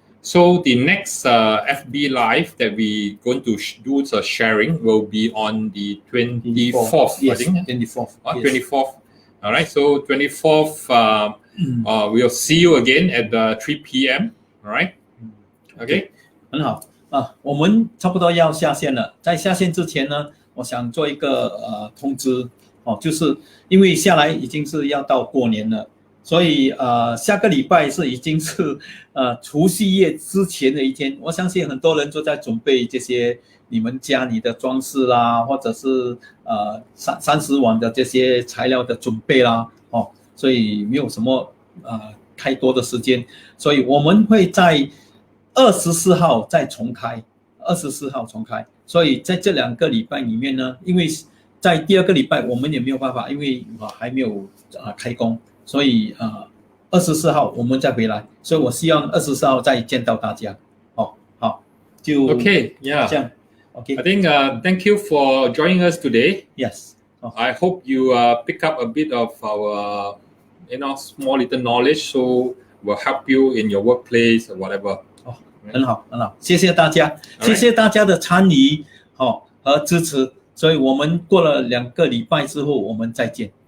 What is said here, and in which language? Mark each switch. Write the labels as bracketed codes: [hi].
[en] So the next FB live that we going to do the sharing will be on the 24th. Yes, I think 24th. Yes. 24th. All right. So 24th, we'll see you again at 3 p.m. All right. Okay. [zh] 很好啊，我们差不多要下线了。在下线之前呢，我想做一个通知就是因为下来已经是要到过年了，所以下个礼拜是已经是除夕夜之前的一天。我相信很多人都在准备这些你们家里的装饰啦，或者是30晚的这些材料的准备啦，所以没有什么太多的时间，所以我们会在24号再重开，24号重开。所以在这2个礼拜里面呢，因为在第2个礼拜我们也没有办法，因为还没有开工，所以24号我们再回来。所以我希望24号再见到大家。好，就 [en] Okay, yeah. [zh] 这样。Okay. [en] I think thank you for joining us today. Yes. I hope you pick up a bit of our small little knowledge, so will help you in your workplace or whatever. [zh] 很好，谢谢大家，谢谢大家的参与和支持。所以我们过了2个礼拜之后，我们再见。